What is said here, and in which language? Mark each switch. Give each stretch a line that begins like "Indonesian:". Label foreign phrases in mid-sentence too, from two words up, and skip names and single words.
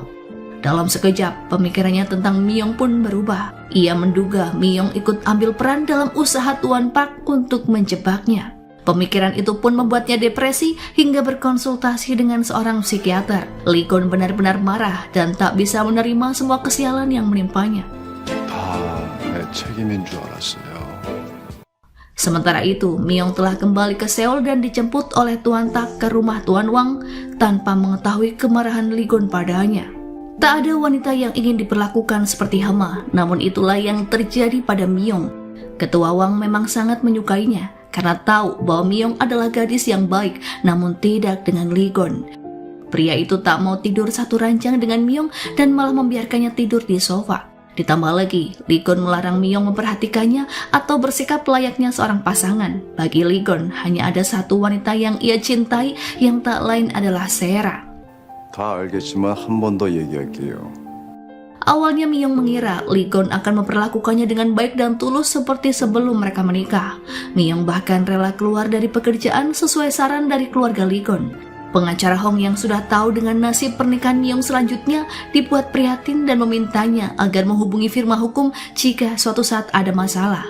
Indonesian: Dalam sekejap, pemikirannya tentang Myung pun berubah. Ia menduga Myung ikut ambil peran dalam usaha Tuan Park untuk menjebaknya. Pemikiran itu pun membuatnya depresi hingga berkonsultasi dengan seorang psikiater. Lee Gon benar-benar marah dan tak bisa menerima semua kesialan yang menimpanya.
Korean: 다 내 책임인 줄 알았어요.
Indonesian: Sementara itu, Myung telah kembali ke Seoul dan dijemput oleh Tuan Tak ke rumah Tuan Wang tanpa mengetahui kemarahan Lee Gon padanya. Tak ada wanita yang ingin diperlakukan seperti hama, namun itulah yang terjadi pada Myung. Ketua Wang memang sangat menyukainya, karena tahu bahwa Myung adalah gadis yang baik, namun tidak dengan Lee Gon. Pria itu tak mau tidur satu ranjang dengan Myung dan malah membiarkannya tidur di sofa. Ditambah lagi, Lee Gon melarang Myung memperhatikannya atau bersikap layaknya seorang pasangan. Bagi Lee Gon, hanya ada satu wanita yang ia cintai, yang tak lain adalah Sera.
Korean: 다 알겠지만 한 번 더 얘기할게요.
Indonesian: Awalnya Myung mengira Lee Gon akan memperlakukannya dengan baik dan tulus seperti sebelum mereka menikah. Myung bahkan rela keluar dari pekerjaan sesuai saran dari keluarga Lee Gon. Pengacara Hong yang sudah tahu dengan nasib pernikahan Myung selanjutnya dibuat prihatin dan memintanya agar menghubungi firma hukum jika suatu saat ada masalah.